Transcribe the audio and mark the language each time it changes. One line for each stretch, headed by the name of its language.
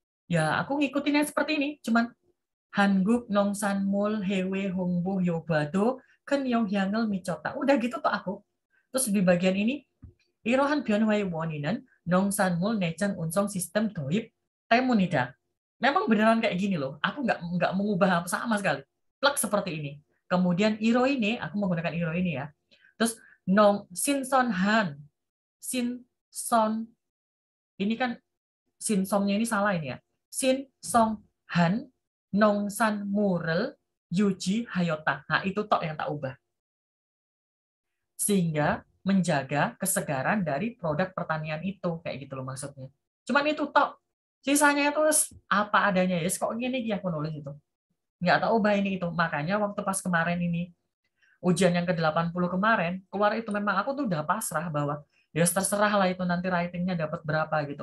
Indonesian: Ya aku ngikutinnya seperti ini, cuman
Korean: 한국 농산물 해외 홍보 효과도 큰 영향을 미쳤다.
Indonesian: Udah gitu tuh aku. Terus di bagian ini,
Korean: 이러한 변화의 원인은 농산물 내장 운송 시스템 도입 때문이다.
Indonesian: Memang beneran kayak gini loh. Aku nggak mengubah sama sekali. Plak seperti ini. Kemudian iro ini, aku menggunakan iro ini ya. Terus
Korean: 신선한, 신선,
Indonesian: ini kan sinsomnya ini salah ini ya.
Korean: 신선한 농산물을 유지하였다.
Indonesian: Nah, itu tok yang tak ubah. Sehingga menjaga kesegaran dari produk pertanian itu. Kayak gitu loh maksudnya. Cuman itu tok. Sisanya itu apa adanya ya. Kok gini dia aku nulis itu. Nggak tak ubah ini itu. Makanya waktu pas kemarin ini, ujian yang ke-80 kemarin, keluar itu memang aku tuh udah pasrah bahwa ya terserah lah itu nanti writingnya dapat berapa gitu.